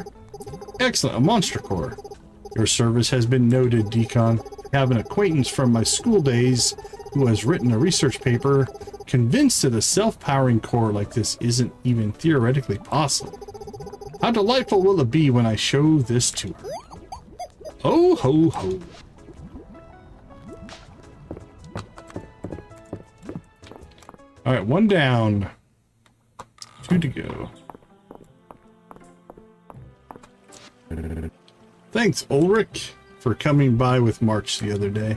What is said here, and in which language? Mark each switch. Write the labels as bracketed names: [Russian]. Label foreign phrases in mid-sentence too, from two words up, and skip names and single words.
[English] Excellent, a monster core. Your service has been noted, Decon. I have an acquaintance from my school days who has written a research paper convinced that a self-powering core like this isn't even theoretically possible. How delightful will it be when I show this to her? Oh, ho, ho. All right, one down. 2 to go. Thanks, Ulrich, for coming by with March the other day.